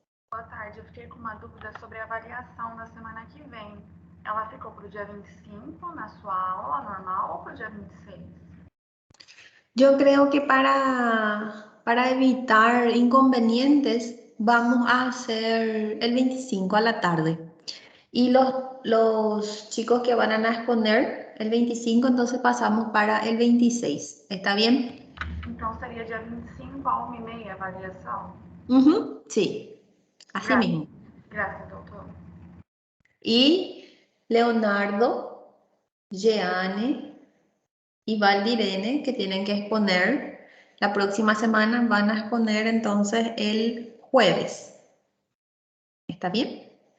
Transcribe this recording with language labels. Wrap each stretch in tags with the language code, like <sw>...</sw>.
<pt>boa tarde. Eu fiquei com uma dúvida sobre a avaliação na semana que vem. Ela ficou para o dia 25 na sua aula normal ou para o dia 26?</pt> <es>Yo creo que para evitar inconvenientes vamos a hacer el 25 a la tarde. Y los chicos que van a exponer el 25, entonces pasamos para el 26. ¿Está bien?</es> <pt>Então seria dia 25 a 1h30 a avaliação?</pt> <es>Ujú, sí, así</es> <pt>Graças.</pt> <es>mismo.</es> <pt>Graças, doutor.</pt> <es>Y Leonardo, Jeane y Valdirene, que tienen que exponer la próxima semana, van a exponer entonces el jueves. ¿Está bien?</es>